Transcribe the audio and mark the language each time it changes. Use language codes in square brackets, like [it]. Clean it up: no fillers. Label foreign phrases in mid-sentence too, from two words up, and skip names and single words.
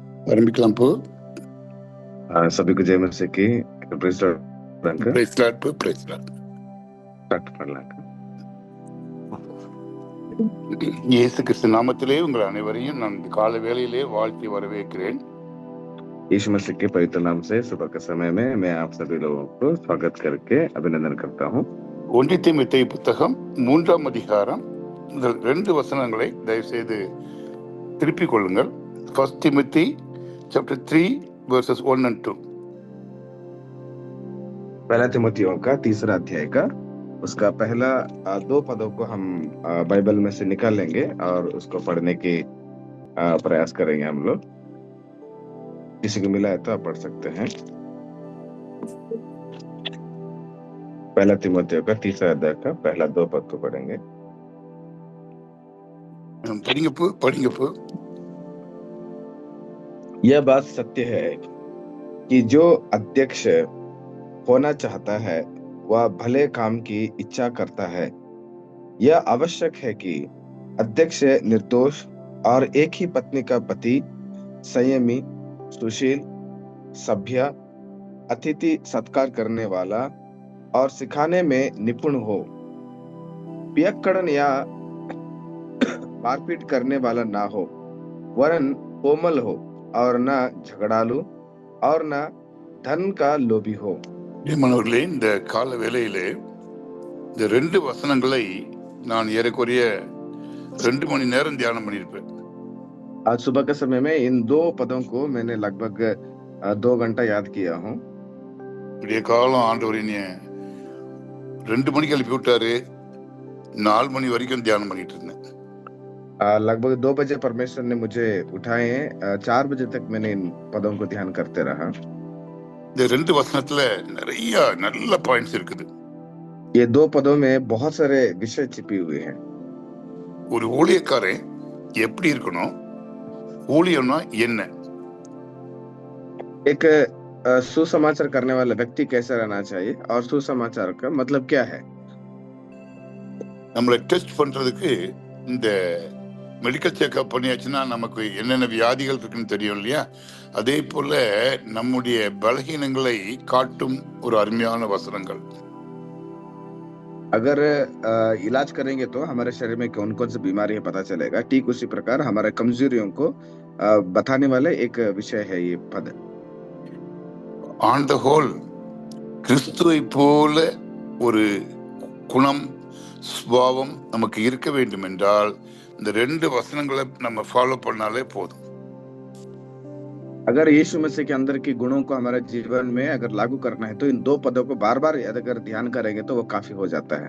[ta] ஆரம்பிக்கலாம் போ. [hi] सभी को जय मसीह की। [en] praise uncle praise lord போ, praise lord. [ta] स्टार्ट பண்ணலாம் uncle. இயேசு கிறிஸ்து நாமத்திலே உங்கள் அனைவரையும் நான் இந்த கால வேளையிலே வாழ்த்தி வரவேற்கிறேன். [hi] यीशु मसीह के पवित्र नाम से सुबह के समय में मैं आप सभी लोगों को स्वागत करके अभिनंदन करता हूँ। [ta] 1 தீமோத்தேயு புத்தகம் 3ஆம் அதிகாரம் முதல் 2 வசனங்களை தயவு செய்து திருப்பிக் கொள்ளுங்கள். [en] 1 Timothy chapter 3 verses 1 and 2. [hi] पहला तिमोथियों का 3रा अध्याय का उसका पहला 2 पदों को हम बाइबल में से निकाल लेंगे और उसको पढ़ने की प्रयास करेंगे हम लोग। किसी को मिला है तो आप पढ़ सकते हैं। पहला तिमोथियों का 3रा अध्याय का पहला 2 पद को पढ़ेंगे। [ta] படிங்க போ. [hi] यह बात सत्य है कि जो अध्यक्ष होना चाहता है वह भले काम की इच्छा करता है। यह आवश्यक है कि अध्यक्ष निर्दोष और एक ही पत्नी का पति, संयमी, सुशील, सभ्य, अतिथि सत्कार करने वाला और सिखाने में निपुण हो, पियक्कड़न या मारपीट करने वाला ना हो, वरन कोमल हो और न झगड़ालू और न धन का लोभी हो। [ta] மாணவர்களே, இந்த கால வேளையிலே இந்த 2 வசனங்களை நான் ஏறக்குறைய 2 மணி நேரம் தியானம் பண்ணியிருப்பேன். [hi] आज सुबह के समय में इन 2 पदों को मैंने लगभग 2 घंटा याद किया हूँ। [ta] விடிய காலம் ஆண்டவர் என்னைய 2 மணிக்கு எழுப்பி விட்டாரு. 4 மணி வரைக்கும் தியானம் பண்ணிட்டு இருந்தேன். [hi] लगभग 2 बजे परमेश्वर ने मुझे उठाए। 4 बजे तक मैंने इन पदों को ध्यान करते रहा। [ta] இந்த 2 வசனத்துல நிறைய நல்ல பாயிண்ட்ஸ் இருக்குது. [hi] ये 2 पदों में बहुत सारे विषय छिपी हुए हैं। [ta] ஒரு ஊழியக்காரன் எப்படி இருக்கணும், ஊழியம்னா என்ன, [hi] एक सुसमाचार करने वाला व्यक्ति कैसा रहना चाहिए और सुसमाचार का मतलब क्या है। [ta] நம்மளை டெஸ்ட் பண்றதுக்கு இந்த [en] medical checkup [ta] பண்ணியாச்சுன்னா நமக்கு என்னென்ன வியாதிகள் இருக்குன்னு தெரியும் இல்லையா? அதே போல நம்முடைய பலகீனங்களை காட்டும் ஒரு அருமையான வசனங்கள். [hi] अगर इलाज करेंगे तो हमारे शरीर में कौन कौन सी बीमारी है पता चलेगा। ठीक उसी प्रकार हमारे कमजोरियों को बताने वाले एक विषय है ये पद। [en] on the whole [ta] கிறிஸ்துவை போல ஒரு குணம், சுபாவம் நமக்கு இருக்க வேண்டும் என்றால் இந்த 2 வசனங்களை நம்ம ஃபாலோ பண்ணாலே போதும். [hi] अगर यीशु मसीह के अंदर के गुणों को हमारे जीवन में अगर लागू करना है तो इन 2 पदों को बार बार अगर ध्यान करेंगे तो वो काफी हो जाता है।